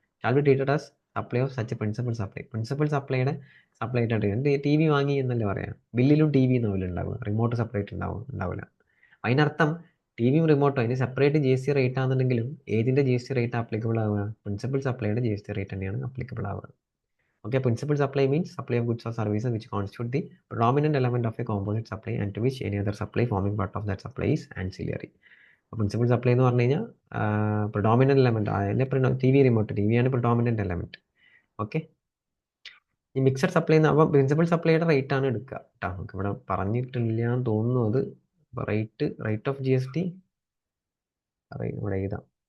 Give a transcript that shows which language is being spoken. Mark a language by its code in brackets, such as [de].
[en] Shall be treated as supply of such principal supply. [ml] Principal സപ്ലൈയുടെ supply ആയിട്ട് എന്ത് TV വാങ്ങി എന്നല്ലേ പറയാം. ബില്ലിലും TV എന്നാവില്ല ഉണ്ടാവുക, റിമോട്ട് സെപ്പറേറ്റ് ഉണ്ടാവില്ല. അതിനർത്ഥം TVയും റിമോട്ടും അതിന് സെപ്പറേറ്റ് GST റേറ്റ് ആണെന്നുണ്ടെങ്കിലും ഏതിൻ്റെ GST റേറ്റ് ആപ്ലിക്കബിൾ ആവുക? പ്രിൻസിപ്പൽ സപ്ലൈയുടെ GST റേറ്റ് തന്നെയാണ് ആപ്ലിക്കബിൾ ആവുക. [en] Okay, principal supply means supply of goods or services which constitute the predominant element of a composite supply and to which any other supply forming part of that supply is ancillary. [ml] Principal supply എന്ന് പറഞ്ഞു കഴിഞ്ഞാൽ predominant element, അതിൻ്റെ TV remote, TV ആണ് predominant element. Okay, ഈ mixed supply എന്ന് അപ്പോൾ principal സപ്ലൈയുടെ rate ആണ് എടുക്കുക കേട്ടോ. നമുക്ക് ഇവിടെ പറഞ്ഞിട്ടില്ല എന്ന് തോന്നുന്നു. അത് റേറ്റ് ഓഫ് GST ഇവിടെ എഴുതാം.